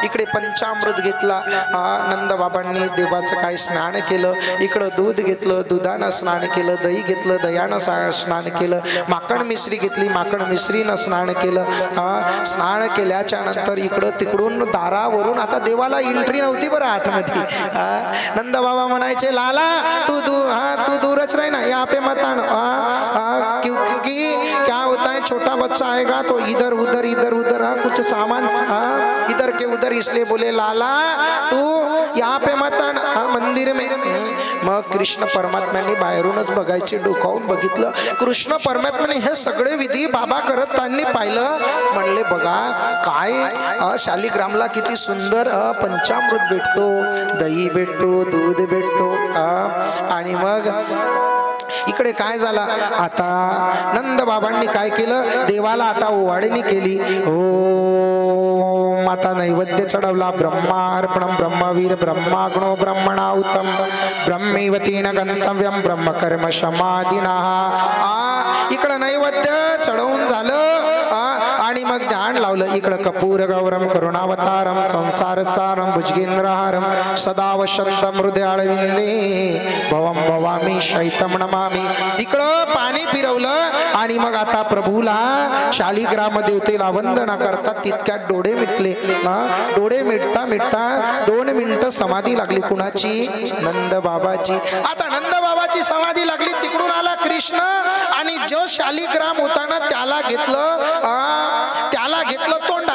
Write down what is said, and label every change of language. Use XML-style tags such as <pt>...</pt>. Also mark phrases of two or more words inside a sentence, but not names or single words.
<mr>इकडे पंचामृत घेतला, नंद बाबांनी देवाचं काय स्नान केलं, इकडं दूध घेतलं, दुधानं स्नान केलं, दही घेतलं, दह्यानं स्नान केलं, माखण मिश्री घेतली, माखण मिश्रीनं स्नान केलं। स्नान केल्याच्या नंतर इकडं तिकडून दारावरून, आता देवाला एंट्री नव्हती बरं आतमध्ये, नंद बाबा म्हणायचे,</mr> <hi>लाला तू दूरच रह ना, यहाँ पे मत आना, क्योंकि क्या होता है, छोटा बच्चा आएगा तो इधर उधर इधर उधर कुछ सामान इधर के उधर, इसलिए बोले लाला तू यहाँ पे मत आना मंदिर में।</hi> <mr>मग कृष्ण परमात्म्याने बाहेरूनच बघायचे, डोकावून बघितलं, कृष्ण परमात्म्याने हे सगळे विधी बाबा करत त्यांनी पाहिलं। म्हणले बघा काय, शालिग्रामला किती सुंदर पंचामृत भेटतो, दही भेटतो, दूध भेटतो। आणि मग इकडे काय झालं, आता नंद बाबांनी काय केलं, देवाला आता ओवाळणी केली। ओम माता नैवेद्य चढवला.</mr> <sa>ब्रह्मार्पणम ब्रह्मवीर ब्रह्माग्नो ब्रह्मणाहुतम ब्रह्मेवतीन गंतव्यम ब्रह्मकर्म समाधिना.</sa> <mr>इकडं नैवेद्य चढवून झालं आणि मग ध्यान लावलं.</mr> <sa>इकडं कपूर गौरम करुणावतारम संसार सारम भुजगेंद्रहारम सदा वसंतम हृदयाळविंदे भवम भवामी शैतम नमामी.</sa> <mr>इकडं पाणी फिरवलं आणि मग आता प्रभूला शालिग्राम देवतेला वंदना करतात. तितक्यात डोळे मिटले. डोळे मिटता मिटता 2 मिनिटं समाधी लागली. कुणाची? नंद बाबाची. आता नंद बाबाची समाधी लागली. तिकडून आला कृष्ण आणि जो शालिग्राम होता ना त्याला घेतलं तोंडात.</mr>